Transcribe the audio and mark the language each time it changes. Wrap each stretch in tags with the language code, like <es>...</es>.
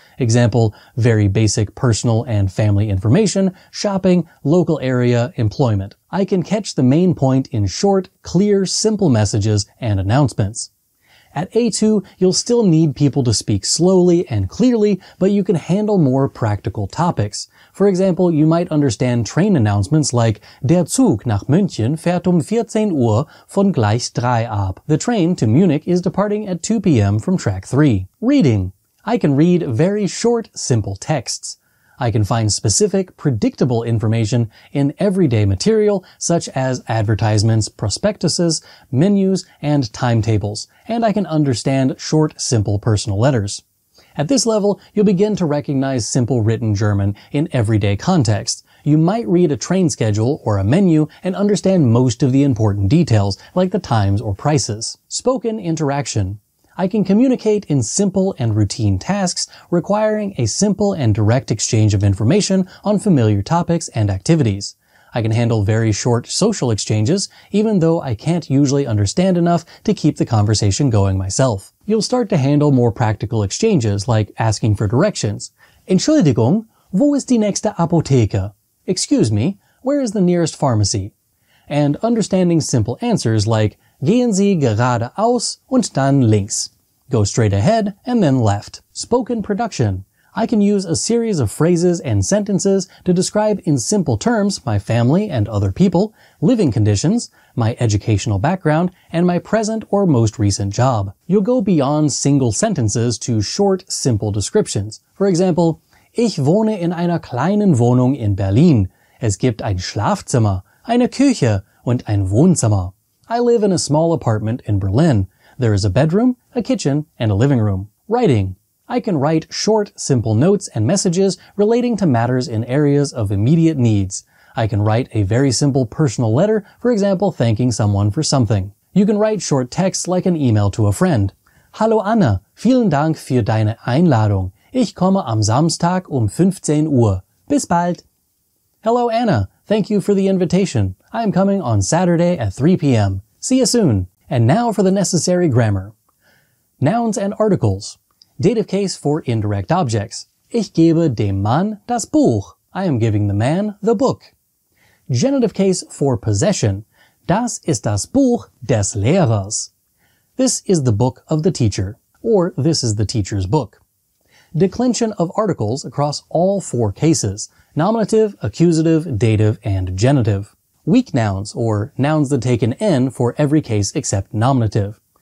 <en>Example, very basic personal and family information, shopping, local area, employment. I can catch the main point in short, clear, simple messages and announcements. At A2, you'll still need people to speak slowly and clearly, but you can handle more practical topics. For example, you might understand train announcements like</en> <de>Der Zug nach München fährt 14 Uhr von Gleis 3 ab.</de> <en>The train to Munich is departing at 2 p.m. from track 3. Reading. I can read very short, simple texts. I can find specific, predictable information in everyday material such as advertisements, prospectuses, menus, and timetables, and I can understand short, simple personal letters. At this level, you'll begin to recognize simple written German in everyday context. You might read a train schedule or a menu and understand most of the important details, like the times or prices. Spoken interaction. I can communicate in simple and routine tasks requiring a simple and direct exchange of information on familiar topics and activities. I can handle very short social exchanges, even though I can't usually understand enough to keep the conversation going myself. You'll start to handle more practical exchanges like asking for directions.</en> <de>Entschuldigung, wo ist die nächste Apotheke?</de> <en>Excuse me, where is the nearest pharmacy? And understanding simple answers like</en> <de>Gehen Sie geradeaus und dann links.</de> <en>Go straight ahead and then left. Spoken production. I can use a series of phrases and sentences to describe in simple terms my family and other people, living conditions, my educational background, and my present or most recent job. You'll go beyond single sentences to short, simple descriptions. For example,</en> <de>Ich wohne in einer kleinen Wohnung in Berlin. Es gibt ein Schlafzimmer, eine Küche und ein Wohnzimmer.</de> <en>I live in a small apartment in Berlin. There is a bedroom, a kitchen, and a living room. Writing. I can write short, simple notes and messages relating to matters in areas of immediate needs. I can write a very simple personal letter, for example, thanking someone for something. You can write short texts like an email to a friend.</en> <de>Hallo Anna, vielen Dank für deine Einladung. Ich komme am Samstag 15 Uhr. Bis bald.</de> <en>Hello Anna, thank you for the invitation. I am coming on Saturday at 3 p.m. See you soon. And now for the necessary grammar. Nouns and articles. Dative case for indirect objects.</en> <de>Ich gebe dem Mann das Buch.</de> <en>I am giving the man the book. Genitive case for possession.</en> <de>Das ist das Buch des Lehrers.</de> <en>This is the book of the teacher, or this is the teacher's book. Declension of articles across all four cases: nominative, accusative, dative, and genitive. Weak nouns, or nouns that take an N for every case except nominative.</en>